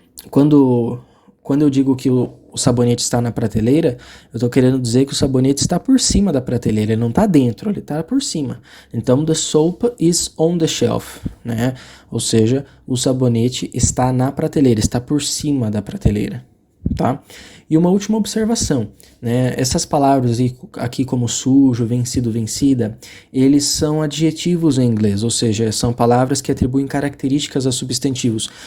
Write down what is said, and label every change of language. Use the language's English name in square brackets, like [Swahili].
[Portuguese] Quando eu digo que o sabonete está na prateleira, eu estou querendo dizer que o sabonete está por cima da prateleira, ele não está dentro, ele está por cima. Então, [English] the soap is on the shelf, né? [Portuguese] Ou seja, o sabonete está na prateleira, está por cima da prateleira, tá? E uma última observação, né? Essas palavras aqui como sujo, vencido, vencida, eles são adjetivos em inglês, ou seja, são palavras que atribuem características a substantivos.